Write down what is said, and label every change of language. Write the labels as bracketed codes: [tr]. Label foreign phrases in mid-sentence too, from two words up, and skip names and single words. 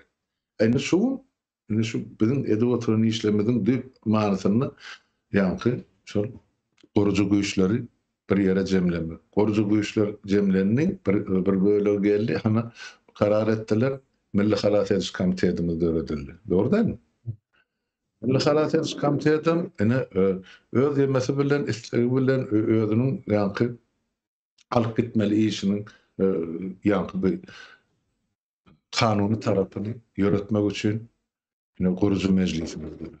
[tk] Indi şu bizim edip oturan işlemediň düp manasyny ýa-ni şol guruju güýçleri bir ýere jemlemek. Guruju güýçler jemlenni bir bölegi geldi, hana karar etdiler. Milli Halat Ediş Komitetimiz döredildi. [tr] Doğru değil mi? [tk] Milli Halat Ediş Komitetim öz ýemesi bilen, istigi bilen özüniň ýa-ni alyp gitmeli işiniň ýa-ni bir kanuny tarapyny ýöretmek üçin guruju mejlisimiz döredildi.